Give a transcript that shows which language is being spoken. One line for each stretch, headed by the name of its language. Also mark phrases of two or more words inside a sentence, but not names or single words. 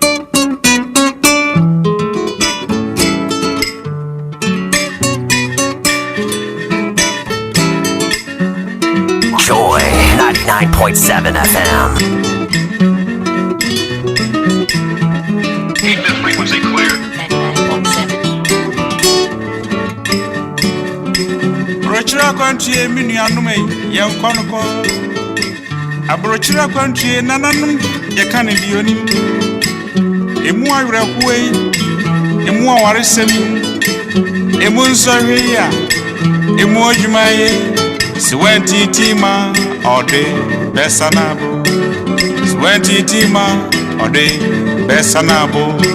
English: Joy 99.7 FM. Keep the frequency clear. 99.7.
Akan: Abrochira kwantue minuanume yenkonoko Abrochira kwantue nananum yekane dionim Emu awrekuwe emu awaresem emu nsɔhwe ya emu odwumaye siwenti tima ode besanabo siwenti tima ode besanabo